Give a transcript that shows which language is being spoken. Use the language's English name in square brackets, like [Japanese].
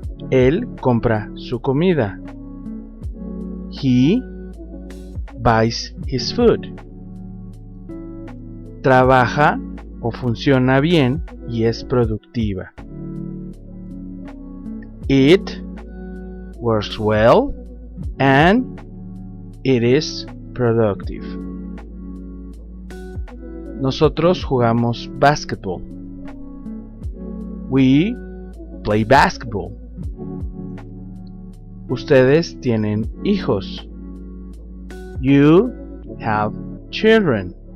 [Spanish] Él compra su comida. [English] He buys his food. [Spanish] Trabaja o funciona bien y es productiva. [English] It works well and it is productive. [Spanish] Nosotros jugamos basketball. [English] We play basketball. [Spanish] Ustedes tienen hijos. [English] You have children.